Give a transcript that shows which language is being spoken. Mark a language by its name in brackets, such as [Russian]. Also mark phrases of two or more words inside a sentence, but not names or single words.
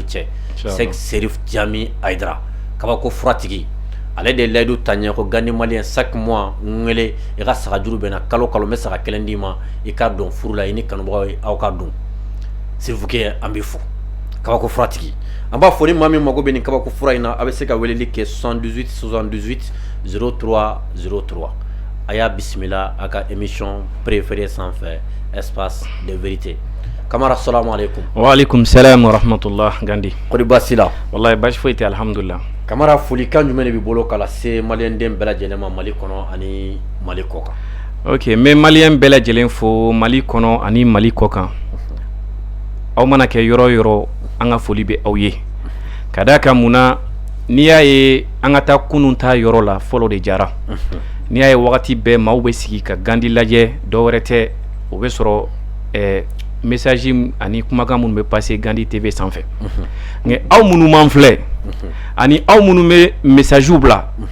[Bambara] cɛ Sek Serif Jami Aidara kabako furatigi ale de layidu ta ɲɛ ko Gandi malien [French] chaque mois [Bambara] n wele i ka saga juru bɛ na kalo kalo n bɛ saga kelen d'i ma i ka dɔn furu la i ni kanubagaw aw ka dɔn Sirifukɛ an b'i fo kabako furatigi an b'a fɔ ni maa min mago bɛ nin kabako fura in na a bɛ se ka weleli kɛ 78 78 03 03 a y'a bisimila a ka [French] émission préférée [Bambara] sanfɛ espace de vérité Kamara [Arabic] السلام عليكم وعليكم السلام ورحمة الله Gandi [Bambara] kodi basi la wallahi basi foyi tɛ alhamdulillah Kamara folikan jumɛn de b'i bolo k'a lase maliyɛnden bɛɛ lajɛlen ma Mali kɔnɔ ani Mali kɔkan ok n bɛ maliyɛn bɛɛ lajɛlen fo Mali kɔnɔ ani Mali kɔkan aw mana kɛ yɔrɔ o yɔrɔ an ka foli bɛ aw ye ka d'a kan mun na n'i y'a ye an ka taa kunun ta yɔrɔ la fɔlɔ de jara n'i y'a ye wagati bɛɛ maaw bɛ sigi ka Gandi lajɛ dɔwɛrɛ tɛ o bɛ sɔrɔ message ani kumakan minnu bɛ passer Gandi TV sanfɛ nka aw minnu m'an filɛ ani aw minnu bɛ message bila